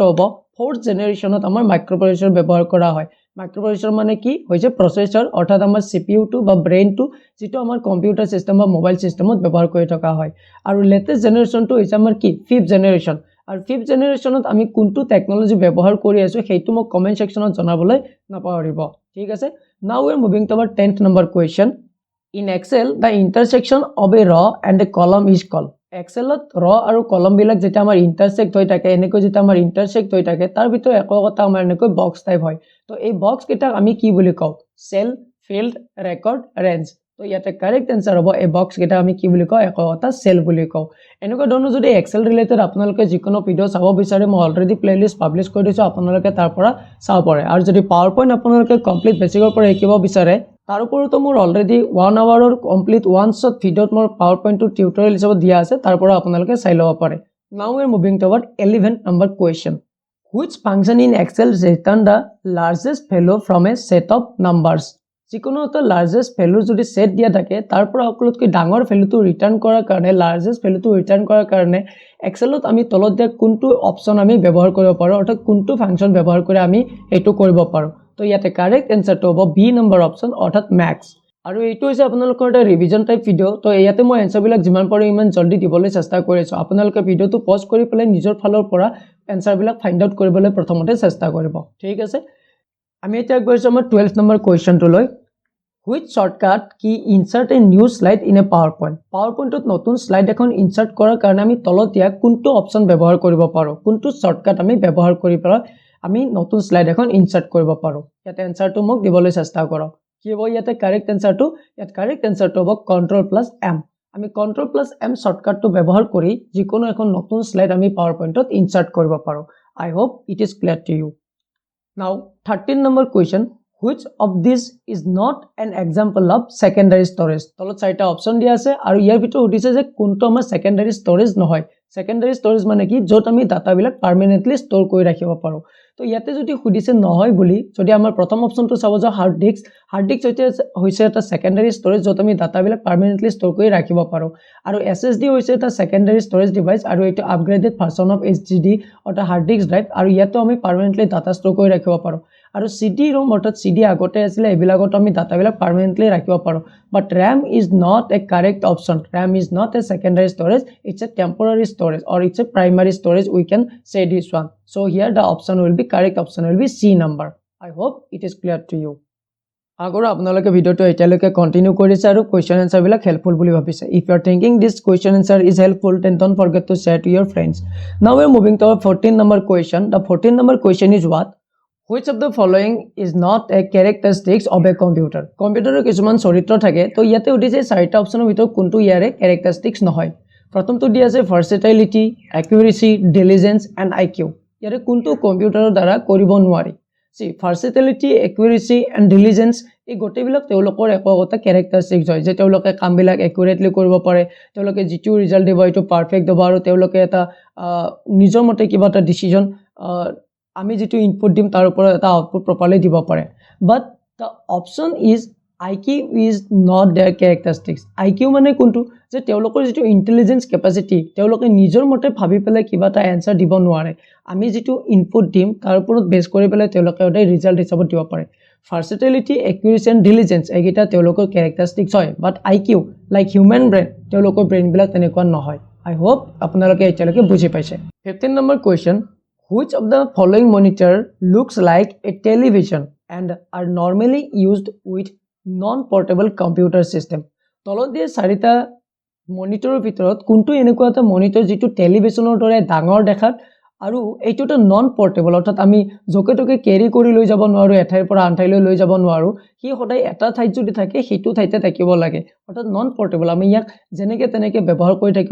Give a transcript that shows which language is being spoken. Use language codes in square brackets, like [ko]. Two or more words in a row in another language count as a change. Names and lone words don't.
[as] হ'ব [en] fourth generation [as] আমাৰ মাইক্ৰোপ্ৰচেছৰ ব্যৱহাৰ কৰা হয় মাইক্ৰোপ্ৰচেছৰ মানে কি হৈছে প্ৰচেছৰ অৰ্থাৎ আমাৰ CPU টো বা ব্ৰেইন টো যেটো আমাৰ [en] computer system [as] বা [en] mobile system [as] ব্যৱহাৰ কৰি থকা হয় আৰু [en] latest generation [as] হৈছে আমাৰ কি [en] fifth generation [as] আৰু [en] fifth generation [as] আমি কোনটো টেকনলজি ব্যৱহাৰ কৰি আছো সেইটো মোক [en] comment section [as] জনাবলৈ নাপাহৰিব ঠিক আছে [en] now we are moving to our 10th number question in Excel the intersection of a row and a column is called [as] Excelত ৰ আৰু কলম বিলাক যেটা আমাৰ ইন্টারসেক্ট হৈ থাকে এনেকৈ যেটা আমাৰ ইন্টারসেক্ট হৈ থাকে তাৰ ভিতৰত এককটা আমাৰ এনেকৈ [en] box type [as] হয় তো এই বক্স কেইটা আমি কি বুলি কওঁ [en] cell field record range [as] তো ইয়াতে [en] correct answer [as] হ'ব এই বক্স কেইটা আমি কি বুলি কওঁ এককটা সেল বুলি কওঁ এনেকৈ ধৰণৰ যদি [en] Excel related [as] আপোনালোকে যিকোনো ভিডিও চাব বিচাৰে মই [en] already playlist publish [as] কৰি দিছো আপোনালোকে তাৰ পৰা চাব পাৰে আৰু যদি পাৱাৰ পইণ্ট আপোনালোকে [en] complete basic [as] পৰা শিকিব বিচাৰে তাৰ ওপৰতো মোৰ [en] already 1 hour complete one shot video [as] মোৰ [en] PowerPoint tutorial [as] হিচাপে দিয়া আছে তাৰ পৰা আপোনালোকে চাই লব পাৰে [en] now we are moving toward 11th number question which function in Excel return the largest value from a set of numbers [as] যিকোনো এটা [en] largest value [as] যদি সেট দিয়া থাকে তাৰ পৰা সকলোতকৈ ডাঙৰ [en] value return [as] কৰাৰ কাৰণে [en] largest value return [as] কৰাৰ কাৰণে এক্সেলত আমি তলত দিয়া কোনটো অপচন আমি ব্যৱহাৰ কৰিব পাৰো অৰ্থাৎ কোনটো ফাংচন ব্যৱহাৰ কৰি আমি এটো কৰিব পাৰো তো ইয়াতে [en] correct answer [as] হ'ব [en] B number option [as] অৰ্থাৎ ম্যাক্স আৰু এইটো হৈছে আপোনালোকৰ এটা [en] revision type video [as] তো ইয়াতে মই আনসাৰ বিলাক যিমান পাৰো ইমান জলদি দিবলৈ চেষ্টা কৰিছো আপোনালোকে ভিডিওটো পজ কৰি পেলাই নিজৰ ফালৰ পৰা আনসাৰ বিলাক [en] find out [as] কৰিবলৈ প্ৰথমতে চেষ্টা কৰিব ঠিক আছে আমি এটা গৈছো আমাৰ [en] 12th number question [as] to লৈ [en] which shortcut key insert a new slide in a PowerPoint [as] ত নতুন স্লাইড এখন ইনসার্ট কৰাৰ কাৰণে আমি তলত দিয়া কোনটো অপচন ব্যৱহাৰ কৰিব পাৰো কোনটো শর্টকাট আমি ব্যৱহাৰ কৰি পেলাই আমি নতুন স্লাইড এখন ইনসার্ট কৰিব পাৰো ইয়াতে আনসারটো মোক দিবলৈ চেষ্টা কৰক কি হ'ব ইয়াতে [en] correct answer [as] ইয়াত [en] correct answer [as] হ'ব Ctrl+M আমি Ctrl+M শর্টকাটটো ব্যৱহাৰ কৰি যিকোনো এখন নতুন স্লাইড আমি PowerPointত ইনসার্ট কৰিব পাৰো [en] I hope it is clear to you now 13th number question which of this is not an example of secondary storage [as] তলত চাৰিটা অপচন দিয়া আছে আৰু ইয়াৰ ভিতৰত উঠিছে যে কোনটো আমাৰ [en] secondary storage [as] নহয় [en] secondary storage [as] মানে কি যত আমি ডাটা বিলাক [en] permanently store [as] কৰি ৰাখিব পাৰো তো ইয়াতে যদি খুদিছে নহয় বুলি যদি আমাৰ প্ৰথম অপচনটো চাব যাও [en] hard disk [as] হৈছে এটা [en] secondary storage [as] যত আমি ডাটা বিলাক [en] permanently store [as] কৰি ৰাখিব পাৰো আৰু SSD হৈছে এটা [en] secondary storage device [as] আৰু এটা [en] upgraded version of HDD [as] অৰ্থাৎ [en] hard disk drive [as] আৰু ইয়াতে আমি [en] permanently data store [as] কৰি ৰাখিব পাৰো আৰু CD-ROM অৰ্থাৎ CD আগতে আছিল এবিলাকত আমি ডাটা বিলাক পার্মানেন্টলি ৰাখিব পাৰো but [en] RAM is not a correct option RAM is not a secondary storage it's a temporary storage or it's a primary storage we can say this one so here the option will be correct option will be C number I hope it is clear to you [as] আগৰ আপোনালোকে ভিডিওটো এতিয়ালৈকে কন্টিনিউ কৰিছে আৰু কোৱেশ্চন আনসাৰ বিলাক হেল্পফুল বুলি ভাবিছে [en] if you are thinking this question answer is helpful then don't forget to share to your friends now we are moving to our 14th number question the 14th number question is what which of the following is not a characteristics of a computer [as] কম্পিউটাৰৰ কিছুমান চৰিত্ৰ থাকে তো ইয়াতে উঠিছে চাৰিটা অপচনৰ ভিতৰত কোনটো ইয়াৰে characteristics নহয় প্ৰথমটো দিয়া আছে [en] versatility accuracy diligence and IQ [as] ইয়াৰে কোনটো কম্পিউটাৰৰ দ্বাৰা কৰিব নোৱাৰি [en] see versatility accuracy and diligence [as] এই গোটেইবিলাক তেওঁলোকৰ এককটা characteristics হয় যে তেওঁলোকে কামবিলাক accurately কৰিব পাৰে তেওঁলোকে যিটো ৰিজাল্ট দিব এটো পাৰফেক্ট দিব আৰু তেওঁলোকে এটা নিজৰ মতে কিবা এটা ডিসিজন আমি যেটো ইনপুট দিম তাৰ ওপৰত এটা [en] output properly [as] দিব পাৰে [en] but the option is IQ is not their characteristics [as] IQ মানে কোনটো যে তেওঁলোকৰ যেটো ইন্টেলিজেন্স ক্যাপাসিটি তেওঁলোকে নিজৰ মতে ভাবি পেলাই কিবা এটা আনসাৰ দিব নোৱাৰে আমি যেটো ইনপুট দিম তাৰ ওপৰত বেস কৰি পেলাই তেওঁলোকে এটা ৰিজাল্ট হিচাপে দিব পাৰে [en] versatility accuracy and diligence [as] এইগিটা তেওঁলোকৰ characteristics হয় [en] but IQ like human brain [as] তেওঁলোকৰ ব্ৰেইন বিলাক তেনেকুৱা নহয় [en] I hope [as] আপোনালোকে এতিয়ালৈকে বুজি পাইছে [en] 15th number question which of the following monitor looks like a television and are normally used with non-portable computer system [as] তলত দিয়ে চাৰিটা মনিটৰৰ ভিতৰত কোনটো এনেকুৱা এটা মনিটৰ যেটো টেলিভিছনৰ দৰে ডাঙৰ দেখাত আৰু এইটো এটা [en] non portable [as] অৰ্থাৎ আমি জকে টকে কেৰি কৰি লৈ যাব নোৱাৰো এঠাইৰ পৰা আন ঠাইলৈ লৈ যাব নোৱাৰো কি সদায় এটা ঠাইত যদি থাকে সেইটো ঠাইতে থাকিব লাগে অৰ্থাৎ [en] non portable [as] আমি ইয়াক যেনেকে তেনেকে ব্যৱহাৰ কৰি থাকিব